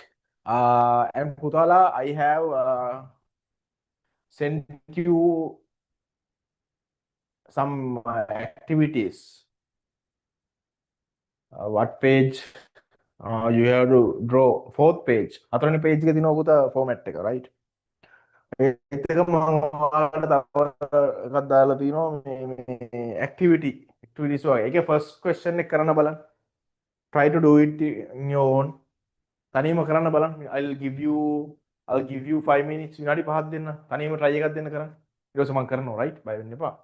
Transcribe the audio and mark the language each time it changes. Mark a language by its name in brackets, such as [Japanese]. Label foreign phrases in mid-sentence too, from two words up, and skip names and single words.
[English] And Putala, I have sent you some activities. What page? You have to draw fourth page. [Sinhala] හතරවෙනි page එකේ තියෙනවා පුතා format එක, right? ඒත් එක මම ඔයාලට තව එකක් දාලා තියෙනවා මේ activities වගේ. ඒකේ [English] first question [Sinhala] එක කරන්න බලන්න. [English] Try to do it in your own. [Sinhala] තනියම කරන්න බලන්න. [English] I'll give you 5 minutes [Sinhala] විනාඩි 5ක් දෙන්න. තනියම try එකක් දෙන්න කරන්න. ඊට පස්සේ මම කරනවා, right? බය වෙන්න එපා.